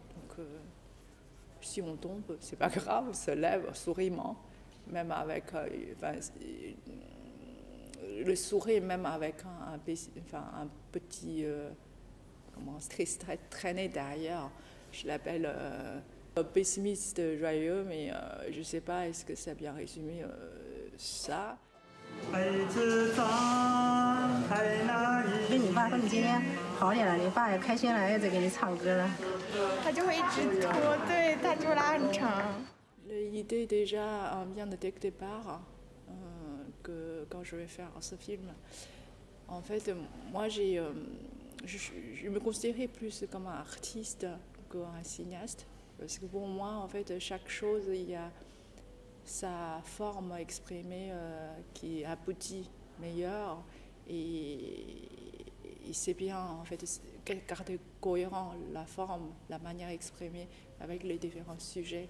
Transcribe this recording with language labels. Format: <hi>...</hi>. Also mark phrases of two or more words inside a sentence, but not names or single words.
<fr>Donc, si on tombe, c'est pas grave, on se lève souriment, même avec le sourire, même avec un petit stress traîné derrière. Je l'appelle pessimiste joyeux, mais je ne sais pas, est-ce que ça a bien résumé ça.</fr> <zh>跟你爸说你今天好点了，你爸也开心了，也在给你唱歌了。他就会一直拖，对，他就拉很长。</zh> <fr>L'idée déjà vient de dès le départ, que quand je vais faire ce film, en fait, moi je me considérais plus comme un artiste qu'un cinéaste, parce que pour moi, en fait, chaque chose, il y a sa forme exprimée qui aboutit meilleure, et c'est bien, en fait, garder cohérent la forme, la manière exprimée avec les différents sujets.</fr>